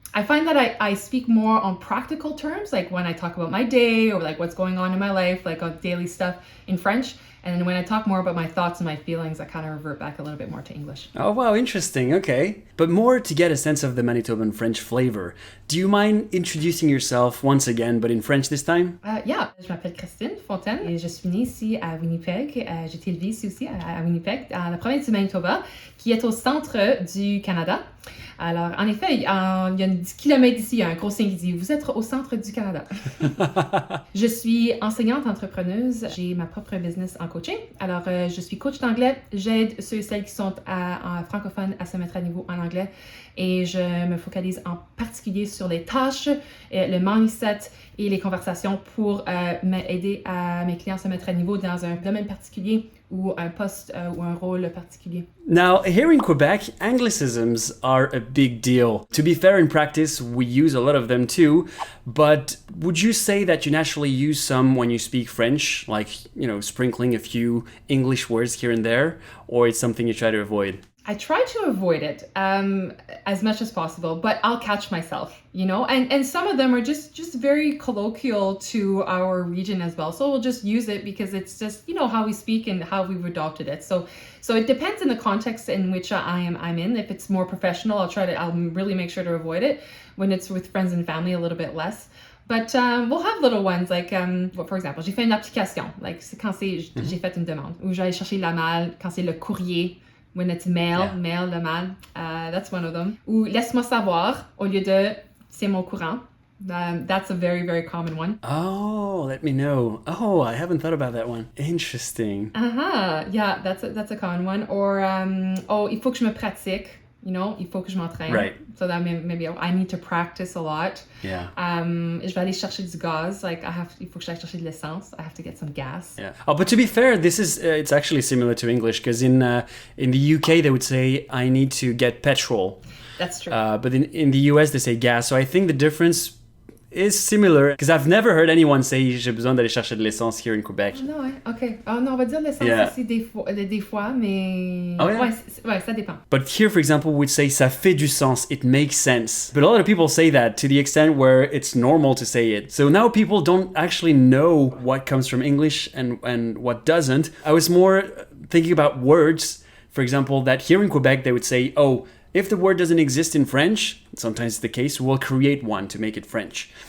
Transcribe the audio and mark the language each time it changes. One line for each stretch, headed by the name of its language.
English: I find that I speak more on practical terms, like when I talk about my day or like what's going on in my life, like on daily stuff in French. And then when I talk more about my thoughts and my feelings, I kind of revert back a little bit more to English. Oh, wow, interesting. Okay. But more to get a sense of the Manitoban French flavor. Do you mind introducing yourself once again, but in French this time?
French: Je m'appelle Christine Fontaine et je suis née ici à Winnipeg. J'ai été élevée ici aussi à Winnipeg, dans la province du Manitoba, qui est au centre du Canada. Alors, en effet, il y a 10 km d'ici, il y a un gros signe qui dit « Vous êtes au centre du Canada ». Je suis enseignante entrepreneuse. J'ai ma propre business en coaching. Alors, je suis coach d'anglais. J'aide ceux et celles qui sont en francophone à se mettre à niveau en anglais. Et je me focalise en particulier sur les tâches, le mindset et les conversations pour aider mes clients à se mettre à niveau dans un domaine particulier ou un poste ou un rôle particulier.
English: Now, here in Quebec, Anglicisms are a big deal. To be fair, in practice, we use a lot of them too, but would you say that you naturally use some when you speak French, like, sprinkling a few English words here and there, or it's something you try to avoid? I try to avoid it as much as possible, but I'll catch myself, and some of them are just very colloquial to our region as well. So we'll just use it because it's just, how we speak and how we've adopted it. So it depends in the context in which I'm in. If it's more professional, I'll really make sure to avoid it. When it's with friends and family, a little bit less. But we'll have little ones like, for example,
French: j'ai fait une application, like quand j'ai fait une demande, ou j'allais chercher la malle quand c'est le courrier.
English: When it's mail, le mal, that's one of them.
French: Ou laisse-moi savoir au lieu de c'est mon courant.
English: That's a very, very common one. Oh, let me know. Oh, I haven't thought about that one. Interesting. Yeah, that's a common one.
French: Or il faut que je me pratique. Il faut que je m'entraîne.
English: Right. So that maybe I need to practice a lot. Yeah.
French: Je vais aller chercher du gaz. Like il faut que j'aille chercher de l'essence.
English: I have to get some gas. Yeah. Oh, but to be fair, this is it's actually similar to English because in the UK they would say I need to get petrol. That's true. But in the US they say gas. So I think the difference is similar because I've never heard anyone say
French: j'ai besoin d'aller chercher de l'essence
English: here in Quebec.
French: Non, ouais, ok. Oh non, on va dire l'essence aussi des fois, mais
English: oh, yeah?
French: Ouais, ça dépend.
English: But here, for example, we'd say
French: ça fait du sens,
English: it makes sense. But a lot of people say that to the extent where it's normal to say it. So now people don't actually know what comes from English and what doesn't. I was more thinking about words, for example, that here in Quebec they would say, oh, if the word doesn't exist in French, sometimes it's the case, we'll create one to make it French.